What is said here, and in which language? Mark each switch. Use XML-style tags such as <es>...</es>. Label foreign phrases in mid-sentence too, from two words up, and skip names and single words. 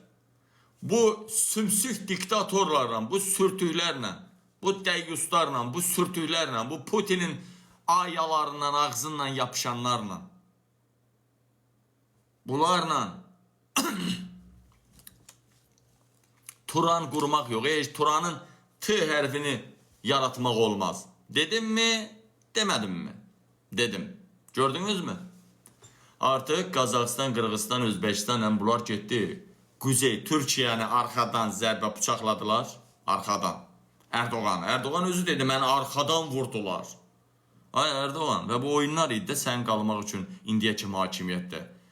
<tr>Bu sümsük diktatorlarla, bu sürtüklerle, bu deyyuslarla, bu sürtüklerle, bu Putin'in ayalarından, ağzından yapışanlarla, bunlarla Turan kurmak yok. Turan'ın T hərfini yaratmak olmaz. Dedim mi? Demedim mi? Dedim. Gördünüz mü?</tr> <az>Artık Qazaxıstan, Qırğızistan, Özbəkistan bunlar getdi. Kuzey Türkiyəni arxadan zərbə bıçaqladılar. Arxadan. Erdoğan özü dedi, məni arxadan vurdular. Ay Erdoğan, və bu oyunlar idi də sən qalmaq üçün indiyə kimi hakimiyyətdə.</az>